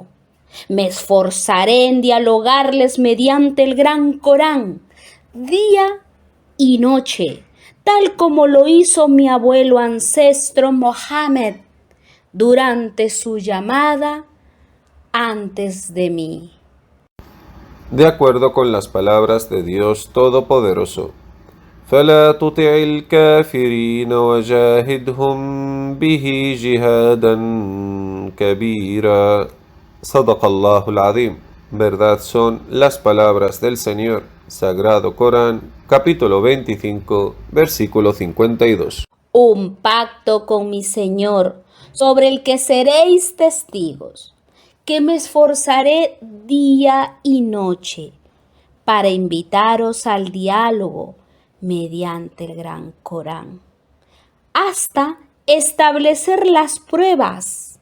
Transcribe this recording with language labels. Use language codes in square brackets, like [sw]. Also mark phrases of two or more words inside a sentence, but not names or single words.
[es] Me esforzaré en dialogarles mediante el gran Corán, día y noche, tal como lo hizo mi abuelo ancestro Mohammed durante su llamada antes de mí. De acuerdo con las palabras de Dios Todopoderoso. [ar] فلا تطع الكافرين وجاهدهم به جهادا كبيرا صدق الله العظيم. [es] Verdad son las palabras del Señor. Sagrado Corán, capítulo 25, versículo 52. Un pacto con mi Señor, sobre el que seréis testigos, que me esforzaré día y noche para invitaros al diálogo mediante el gran Corán, hasta establecer las pruebas